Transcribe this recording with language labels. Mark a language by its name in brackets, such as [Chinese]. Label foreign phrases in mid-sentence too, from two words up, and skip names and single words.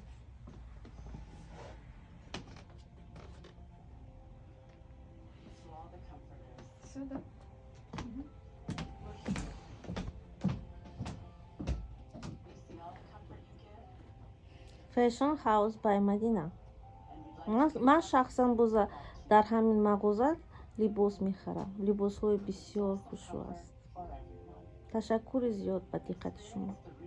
[English] To all the comforters. [Russian] Сюда. [English] We see all the comfort you give, Fashion House by Madina. and we'd like to [Tajik] ман шахсан боза дар ҳамин мағоза либос мехарам. Либосҳои бисёр хушрӯ аст. [English] for everyone. [Tajik] Ташаккури зиёд ба диққати шумо.